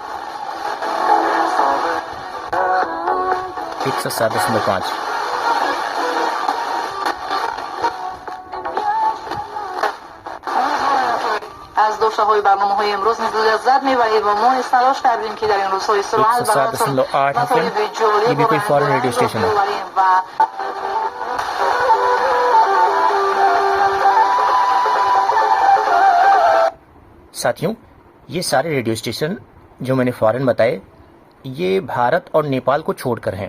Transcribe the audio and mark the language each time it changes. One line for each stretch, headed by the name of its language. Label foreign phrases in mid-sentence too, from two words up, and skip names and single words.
Persian: 107.5 از داشته‌های برنامه‌های امروز لذت می‌برید و ما تلاش کردیم که در این روزهای سرعت براتون مطالب جالب
Hindi: ये भी कोई
English: foreign radio station
Hindi: है।
Persian: و
Hindi: साथियों, ये सारे
English: radio station
Hindi: जो मैंने फॉरेन बताए ये भारत और नेपाल को छोड़कर हैं।